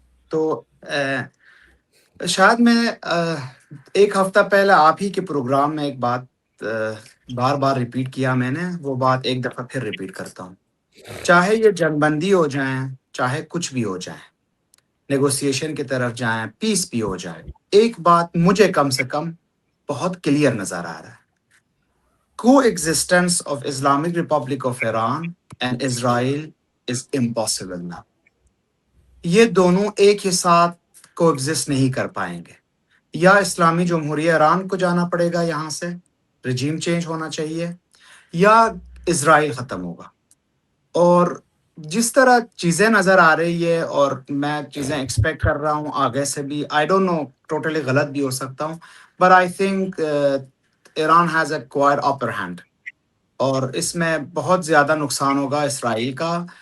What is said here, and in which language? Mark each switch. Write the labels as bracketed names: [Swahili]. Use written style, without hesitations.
[Hindi] तो शायद मैं एक हफ्ता पहले आप ही के प्रोग्राम में एक बात बार बार रिपीट किया मैंने, वो बात एक दफा फिर रिपीट करता हूँ। चाहे ये जंगबंदी हो जाए, चाहे कुछ भी हो जाए, नेगोशिएशन की तरफ जाएं, पीस भी हो जाए, एक बात मुझे कम से कम बहुत क्लियर नजर आ रहा है। [English] coexistence of Islamic Republic of Iran and Israel is impossible now. [Hindi] ये दोनों एक ही साथ coexist नहीं कर पाएंगे। या इस्लामी जमहूरिया ईरान को जाना पड़ेगा, यहाँ से रिजीम चेंज होना चाहिए, या इजराइल खत्म होगा। और जिस तरह चीजें नजर आ रही है, और मैं चीजें एक्सपेक्ट कर रहा हूँ आगे से भी, [English] I don't know, [Hindi] टोटली गलत भी हो सकता हूँ, [English] but I think Iran has a quite upper hand, [Hindi] और इसमें बहुत ज़्यादा नुकसान होगा इसराइल का।